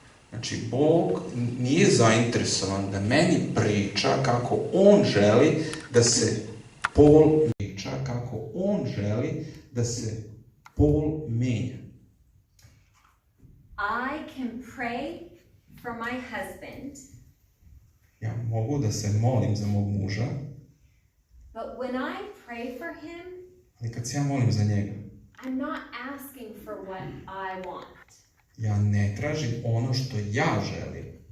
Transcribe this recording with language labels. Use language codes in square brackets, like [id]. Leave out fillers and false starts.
[sr] Znači, Bog nije zainteresovan da meni priča kako on želi da se Paul menja. [en] I can pray for my husband. [sr] Ja mogu da se molim za mog muža, [en] But when I pray for him, [sr] ali kad se ja molim za njega, [en] I'm not asking for what I want. [sr] ja ne tražim ono što ja želim.